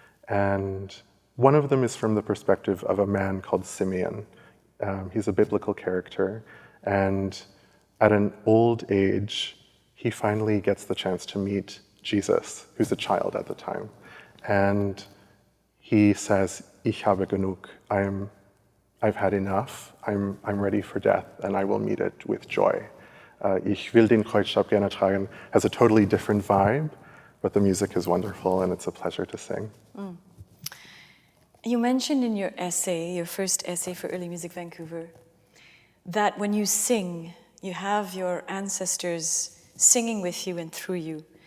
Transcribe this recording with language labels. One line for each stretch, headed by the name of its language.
English: And one of them is from the perspective of a man called Simeon. He's a biblical character. And at an old age, he finally gets the chance to meet Jesus, who's a child at the time. And he says,
German: Ich habe genug.
English: I've had enough. I'm ready for death, and I will meet it with joy.
German: Ich will den Kreuzstab gerne tragen
English: has a totally different vibe, but the music is wonderful, and it's a pleasure to sing. You mentioned in your essay, your first essay for Early Music Vancouver, that when you sing, you have your ancestors singing with you and through you.